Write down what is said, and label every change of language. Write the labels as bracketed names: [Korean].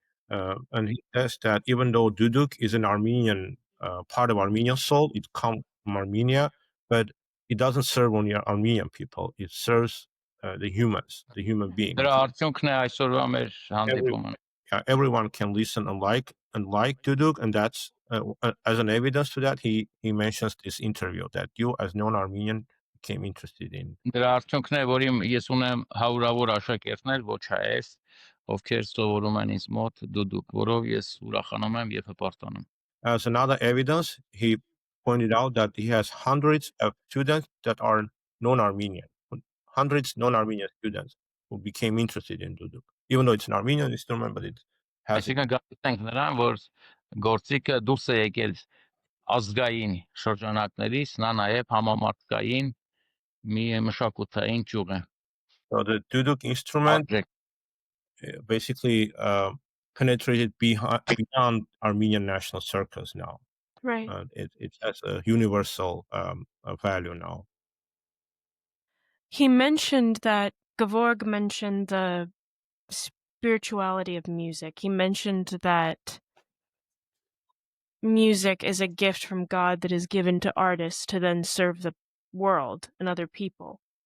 [English] And he says that even though duduk is an Armenian part of Armenian soul, it comes from Armenia, but it doesn't serve only Armenian people. It serves the humans, the human beings. [Armenian] Դրա արդյունքն է այսօրվա մեր հանդիպումը։ [English] Everyone can listen and like duduk, and that's as an evidence to that he mentions this interview that you as non-Armenian became interested in. [Armenian] Դրա արդյունքն է, որ ես ունեմ հարյուրավոր աշակերտներ, ոչ հայեր, ովքեր սովորում են ինձ մոտ դուդուկ, որով ես ուրախանում եմ եւ հպարտանում։ [English] As another evidence, he pointed out that he has hundreds of students that are non-Armenian, hundreds non-Armenian students who became interested in duduk, even though it's an Armenian instrument, but it has [Armenian] Այսինքն գիտենք նրան, որ գործիքը դուրս է եկել ազգային շրջանակներից, նա նաև համամարտկային մի մշակութային ճյուղ է։ [English] so the duduk instrument [Armenian] Արժեք։ [English] basically penetrated beyond Armenian national circles now. Right. It has a universal value now. He mentioned that Gevorg mentioned the spirituality of music. He mentioned that music is a gift from God that is given to artists to then serve the world and other people.